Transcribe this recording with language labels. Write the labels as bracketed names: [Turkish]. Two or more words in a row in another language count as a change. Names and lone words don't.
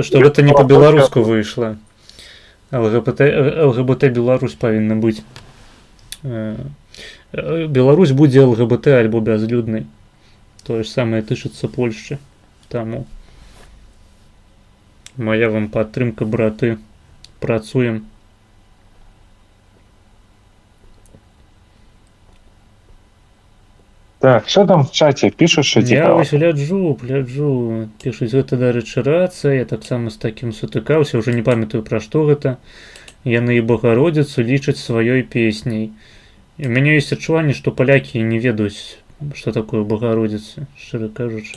[Belarusian] гэта не па-беларуску выйшла. ЛГБТ Беларусь павінна быць. Беларусь будзе ЛГБТ альбо бязлюднай. Тое ж самае тычыцца Польшчы. Таму моя вам падтрымка, браты. Працуем. [Ukrainian] Так, що там в чаті? Пишеш, що Я цікаво? [Belarusian] вось гляджу. Пішуць, гэта дарэчы рацыя. Я таксама з такім сутыкаўся, ўжо не памятаю пра што гэта. Яны і Богородицу лічаць сваёй песняй. І у мяне ёсць адчуванне, што палякі не ведаюць, што такое Богородица, шчыра кажучы.